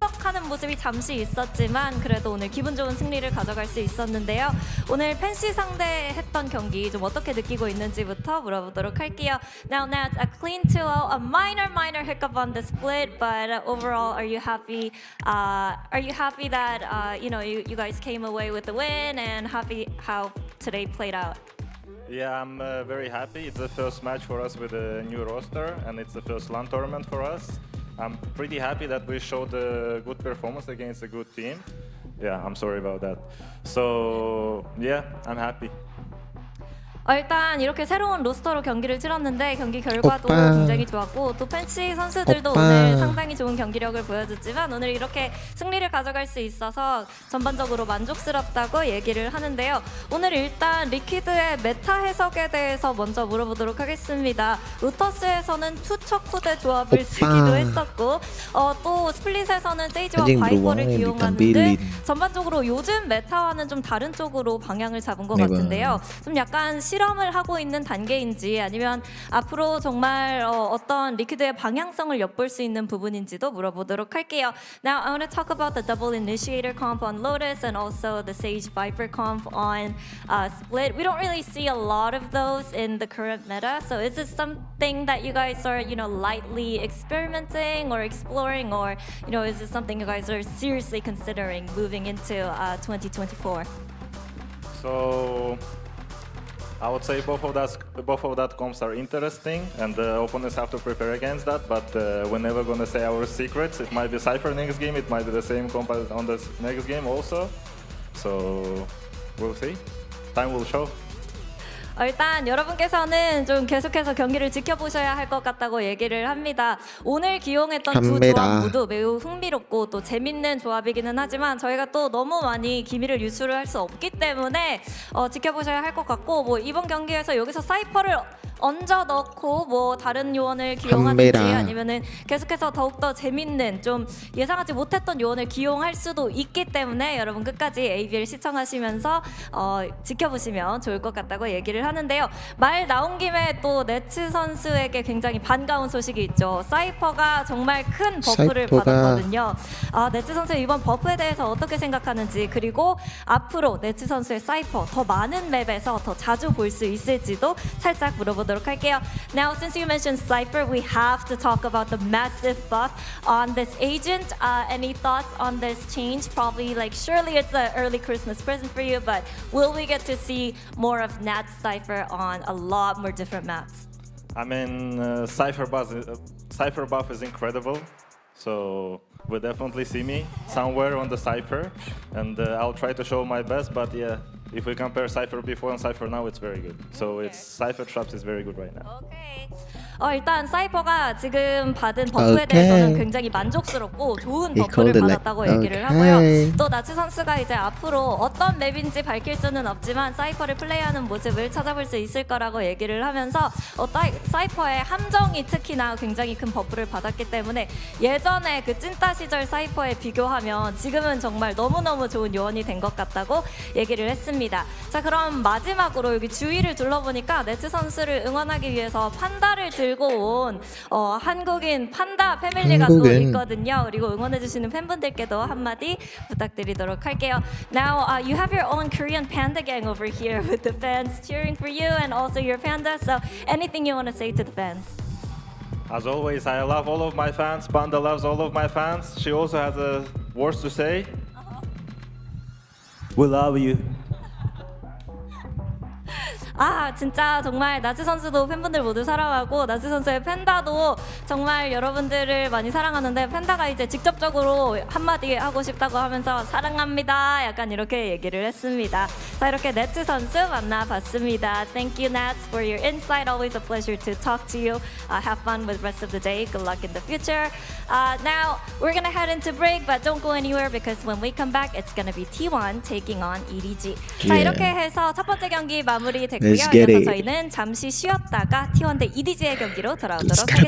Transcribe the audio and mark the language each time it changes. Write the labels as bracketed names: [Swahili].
[Korean] 하는 모습이 잠시 있었지만 그래도 오늘 기분 좋은 승리를 가져갈 수 있었는데요. 오늘 펜시 상대했던 경기 좀 어떻게 느끼고 있는지부터 물어보도록 할게요. [English] Now Nats, a clean 2-0, a minor hiccup on the split, but overall, are you happy? Are you happy that you know you guys came away with the win and happy how today played out? Yeah, I'm very happy. It's the first match for us with a new roster, and it's the first LAN tournament for us. I'm pretty happy that we showed a good performance against a good team. Yeah, I'm sorry about that. So, yeah, I'm happy. [Korean] 일단 이렇게 새로운 로스터로 경기를 치렀는데 경기 결과도 굉장히 좋았고 또 펜시 선수들도 오늘 상당히 좋은 경기력을 보여줬지만 오늘 이렇게 승리를 가져갈 수 있어서 전반적으로 만족스럽다고 얘기를 하는데요. 오늘 일단 리퀴드의 메타 해석에 대해서 먼저 물어보도록 하겠습니다. 로터스에서는 투척후대 조합을 쓰기도 했었고 또 스플릿에서는 세이지와 바이퍼를 기용하는데 전반적으로 요즘 메타와는 좀 다른 쪽으로 방향을 잡은 것 같은데요. 좀 약간 실험을 하고 있는 단계인지 아니면 앞으로 정말 어떤 리퀴드의 방향성을 엿볼 수 있는 부분인지도 물어보도록 할게요. [English] Now I want to talk about the double initiator comp on Lotus and also the Sage Viper comp on Split. We don't really see a lot of those in the current meta. So is this something that you guys are, you know, lightly experimenting or exploring, or you know, is this something you guys are seriously considering moving into 2024? So I would say both of that comps are interesting, and the opponents have to prepare against that. But we're never gonna say our secrets. It might be Cypher next game. It might be the same comp as on the next game also. So we'll see. Time will show. [Korean] 일단 여러분께서는 좀 계속해서 경기를 지켜보셔야 할 것 같다고 얘기를 합니다. 오늘 기용했던 두 조합 모두 매우 흥미롭고 또 재밌는 조합이기는 하지만 저희가 또 너무 많이 기밀을 유출을 할 수 없기 때문에 지켜보셔야 할 것 같고 뭐 이번 경기에서 여기서 사이퍼를 얹어 넣고 뭐 다른 요원을 기용하든지 아니면은 계속해서 더욱더 재밌는 좀 예상하지 못했던 요원을 기용할 수도 있기 때문에 여러분 끝까지 ABL 시청하시면서 지켜보시면 좋을 것 같다고 얘기를 하는데요. 말 나온 김에 또 네츠 선수에게 굉장히 반가운 소식이 있죠. 사이퍼가 정말 큰 버프를 받았거든요. 네츠 선수의 이번 버프에 대해서 어떻게 생각하는지, 그리고 앞으로 네츠 선수의 사이퍼 더 많은 맵에서 더 자주 볼 수 있을지도 살짝 물어보도록 할게요. [English] Now, since you mentioned Cypher, we have to talk about the massive buff on this agent. Any thoughts on this change? Probably, like, surely it's an early Christmas present for you, but will we get to see more of Nat's Cypher on a lot more different maps? I mean, Cypher buff is incredible. So will definitely see me somewhere on the Cypher, and I'll try to show my best. But yeah, if we compare Cypher before and Cypher now, it's very good. So it's Cypher Traps is very good right now. Okay. [Korean] 일단 사이퍼가 지금 받은 버프에 대해서는 굉장히 만족스럽고 좋은 버프를 받았다고 얘기를 하고요. 또 나츠 선수가 이제 앞으로 어떤 맵인지 밝힐 수는 없지만 사이퍼를 플레이하는 모습을 찾아볼 수 있을 거라고 얘기를 하면서 사이퍼의 함정이 특히나 굉장히 큰 버프를 받았기 때문에 예전에 그 찐따 시절 사이퍼에 비교하면 지금은 정말 너무너무 좋은 요원이 된 것 같다고 얘기를 했습니다. 자, 그럼 마지막으로 여기 주위를 둘러보니까 네츠 선수를 응원하기 위해서 판다를 들고 온 한국인 판다 패밀리가 또 있거든요. 그리고 응원해주시는 팬분들께도 한마디 부탁드리도록 할게요. [English] Now you have your own Korean panda gang over here with the fans cheering for you and also your panda. So anything you want to say to the fans? As always, I love all of my fans. Panda loves all of my fans. She also has words to say. We love you. [Korean] 진짜 정말 나츠 선수도 팬분들 모두 사랑하고 나츠 선수의 팬다도 정말 여러분들을 많이 사랑하는데 팬다가 이제 직접적으로 한마디 하고 싶다고 하면서 사랑합니다 약간 이렇게 얘기를 했습니다. 자, 이렇게 네츠 선수 만나봤습니다. [English] Thank you, Nats, for your insight. Always a pleasure to talk to you. Have fun with the rest of the day. Good luck in the future. Now we're gonna head into break, but don't go anywhere because when we come back, it's gonna be T1 taking on EDG. [Korean] 자, 이렇게 해서 첫 번째 경기 마무리됐고요. 이어서 저희는 잠시 쉬었다가 T1 대 EDG의 경기로 돌아오도록 하겠습니다.